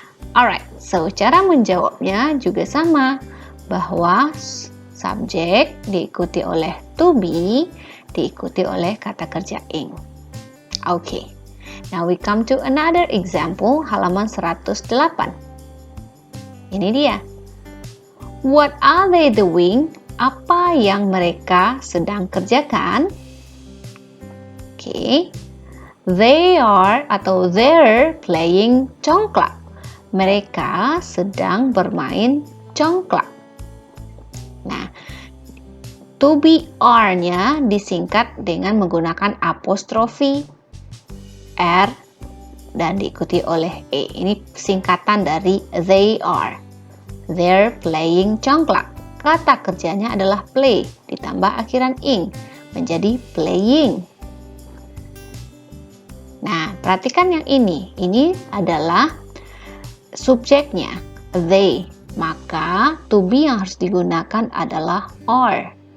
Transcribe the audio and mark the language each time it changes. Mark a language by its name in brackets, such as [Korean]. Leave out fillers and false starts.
[Indonesian] Alright, so cara menjawabnya juga sama, bahwa subjek diikuti oleh to be, diikuti oleh kata kerja ing. [English] Okay. Now we come to another example, halaman 108. [Indonesian] Ini dia. [English] What are they doing? [Indonesian] Apa yang mereka sedang kerjakan? [English] Okay. They are atau they're playing congklak. [Indonesian] Mereka sedang bermain congklak. Nah, to be are-nya disingkat dengan menggunakan apostrofi R dan diikuti oleh E. Ini singkatan dari they are. [English] They're playing congklak. [Indonesian] Kata kerjanya adalah play ditambah akhiran ing menjadi playing. Nah, perhatikan yang ini. Ini adalah subjeknya they. Maka to be yang harus digunakan adalah are.